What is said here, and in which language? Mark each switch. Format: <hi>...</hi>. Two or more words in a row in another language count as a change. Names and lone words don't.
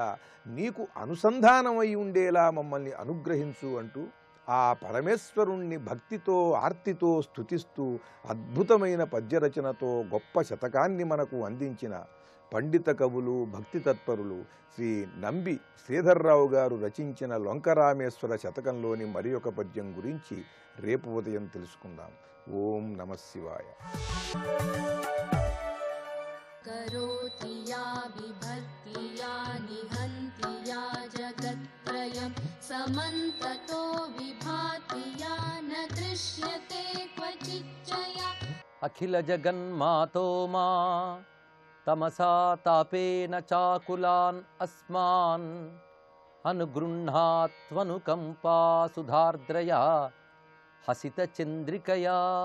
<te>నీకు అనుసంధానమై ఉండేలా మమ్మల్ని అనుగ్రహించు అంటూ ఆ పరమేశ్వరుణ్ణి భక్తితో, ఆర్తితో స్తుతిస్తూ అద్భుతమైన పద్యరచనతో గొప్ప శతకాన్ని మనకు అందించిన పండిత కవులు, భక్తి తత్పరులు శ్రీ నంబి శ్రీధర్రావు గారు రచించిన లొంకరామేశ్వర శతకంలోని మరి ఒక పద్యం గురించి రేపు ఉదయం తెలుసుకుందాం.</te> <sa>ఓం నమః శివాయ. करोति या विभक्ति या निहन्ति या जगत्त्रयं समन्ततो विभाति या न दृश्यते क्वचिच्चया. अखिल जगन्मातो मा तमसा तापेन चाकुलान् अस्मान् अनुगृह्णात्वनुकम्पा सुधार्द्रया हसितचन्द्रिकया.</sa>